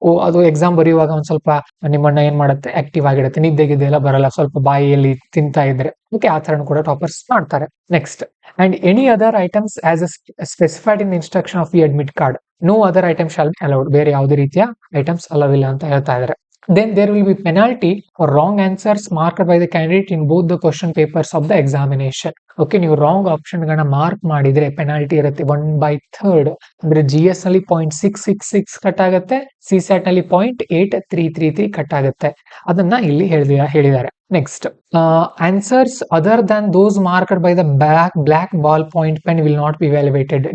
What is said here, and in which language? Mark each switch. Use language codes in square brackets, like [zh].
[kn] ಅದು ಎಕ್ಸಾಮ್ ಬರೆಯುವಾಗ ಒಂದ್ ಸ್ವಲ್ಪ ನಿಮ್ಮನ್ನ ಏನ್ ಮಾಡುತ್ತೆ, ಆಕ್ಟಿವ್ ಆಗಿಡುತ್ತೆ. ನಿದ್ದೆಗಿದ್ದೆ ಎಲ್ಲ ಬರಲ್ಲ, ಸ್ವಲ್ಪ ಬಾಯಿಯಲ್ಲಿ ತಿಂತಾ ಇದ್ರೆ. ಓಕೆ, ಆ ತರ ಕೂಡ ಟಾಪರ್ಸ್ ಮಾಡ್ತಾರೆ. [en] Next, and any other items as specified in instruction of the admit card, no other item shall be allowed. [kn] ಬೇರೆ ಯಾವುದೇ ರೀತಿಯ ಐಟಮ್ಸ್ ಅಲವ್ ಇಲ್ಲ ಅಂತ ಹೇಳ್ತಾ ಇದ್ದಾರೆ. [en] Then there will be penalty for wrong answers marked by the candidate in both the question papers of the examination. [kn] Okay, ನೀವು wrong option ಗಳನ್ನ mark ಮಾಡಿದ್ರೆ ಪೆನಾಲ್ಟಿ ಇರುತ್ತೆ 1/3. ಅಂದ್ರೆ GS ನಲ್ಲಿ 0.666 ಕಟ್ ಆಗುತ್ತೆ, CSAT ನಲ್ಲಿ 0.8333 ಕಟ್ ಆಗುತ್ತೆ. ಅದನ್ನ ಇಲ್ಲಿ ಹೇಳಿದ್ದಾರೆ. [en] Next, answers other than those marked by the black ball point pen will not be evaluated.